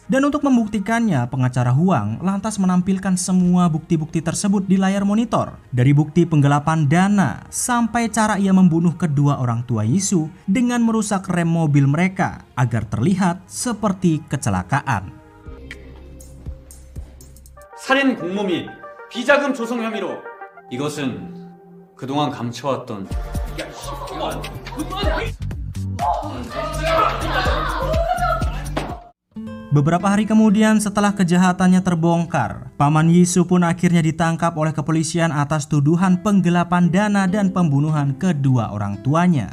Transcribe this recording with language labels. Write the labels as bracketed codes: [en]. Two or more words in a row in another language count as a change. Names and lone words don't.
[id] Dan untuk membuktikannya, pengacara Huang lantas menampilkan semua bukti-bukti tersebut di layar monitor. Dari bukti penggelapan dana sampai cara ia membunuh kedua orang tua Yisu dengan merusak rem mobil mereka agar terlihat seperti kecelakaan. [ko] 살인 공모 및 비자금 조성 혐의로 이것은 그동안 감춰왔던 [id] Beberapa hari kemudian setelah kejahatannya terbongkar, paman Yisu pun akhirnya ditangkap oleh kepolisian atas tuduhan penggelapan dana dan pembunuhan kedua orang tuanya.